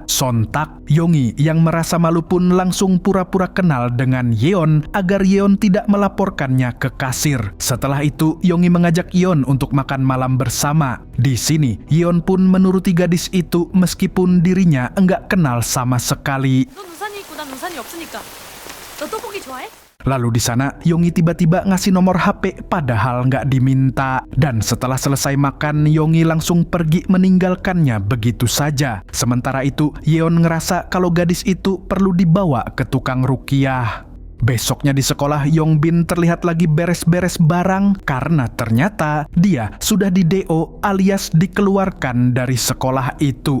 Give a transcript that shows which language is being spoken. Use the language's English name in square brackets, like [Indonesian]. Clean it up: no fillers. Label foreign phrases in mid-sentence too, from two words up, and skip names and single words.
[Indonesian] Sontak, Yongi yang merasa malu pun langsung pura-pura kenal dengan Yeon agar Yeon tidak melaporkannya ke kasir. Setelah itu, Yongi mengajak Yeon untuk makan malam bersama. Di sini, Yeon pun menuruti gadis itu meskipun dirinya enggak kenal sama sekali. [Korean] 넌 우산이 있고 난 우산이 없으니까. 너 떡볶이 좋아해? [Indonesian] Lalu di sana, Yongi tiba-tiba ngasih nomor HP padahal nggak diminta. Dan setelah selesai makan, Yongi langsung pergi meninggalkannya begitu saja. Sementara itu, Yeon ngerasa kalau gadis itu perlu dibawa ke tukang ruqyah. Besoknya di sekolah, Yongbin terlihat lagi beres-beres barang karena ternyata dia sudah di-DO alias dikeluarkan dari sekolah itu.